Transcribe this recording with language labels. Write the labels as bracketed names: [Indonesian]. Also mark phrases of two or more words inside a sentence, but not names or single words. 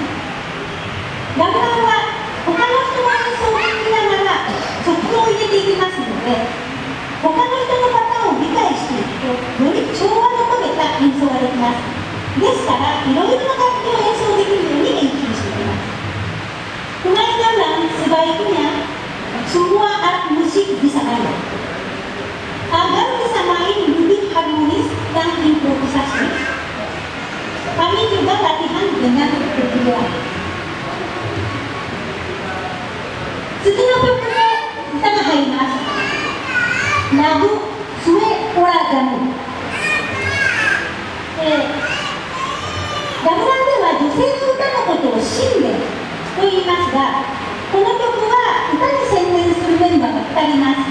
[Japanese] ガムランは他の人の演奏を聞きながら曲を入れていきますので、他の人のパターンを理解していくとより調和の取れた演奏ができます。ですからいろいろな楽器を演奏できるように練習していきます。 [Indonesian] Pemain gamelan sebaiknya semua alat musik bisa main agar bisa main lebih harmonis dan improvisasi. Kami juga latihan dengan berdua. [Japanese] 次の曲で歌が入ります。ラブ・スウェ・オラガム。ガムランでは女性の歌のことをシンメと言いますが、この曲は歌に専念するメンバーが2人います。